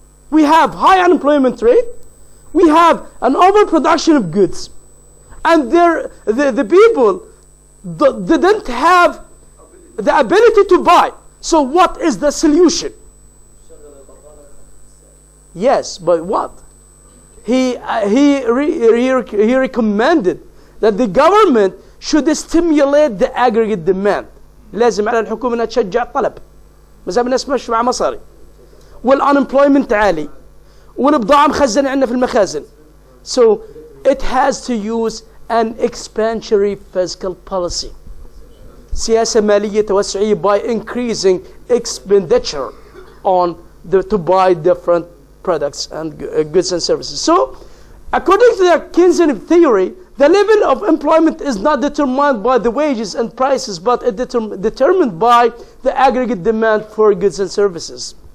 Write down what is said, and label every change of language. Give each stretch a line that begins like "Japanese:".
English: We have high unemployment rate, we have an overproduction of goods, and the people didn't have the ability to buy. So what is the solution? Yes, but what? He recommended that the government should stimulate the aggregate demand.
Arabic: لازم على الحكومة انها تشجع الطلب. ما زال الناس مش مع مصاري. والunemployment عالي. والبضاعة مخزنة عندنا في المخازن.
English: So it has to use an expansionary fiscal policy.
Arabic: سياسة مالية توسعية
English: by increasing expenditure on to buy different products and goods and services. So, according to the Keynesian theory, the level of employment is not determined by the wages and prices, but it determined by the aggregate demand for goods and services.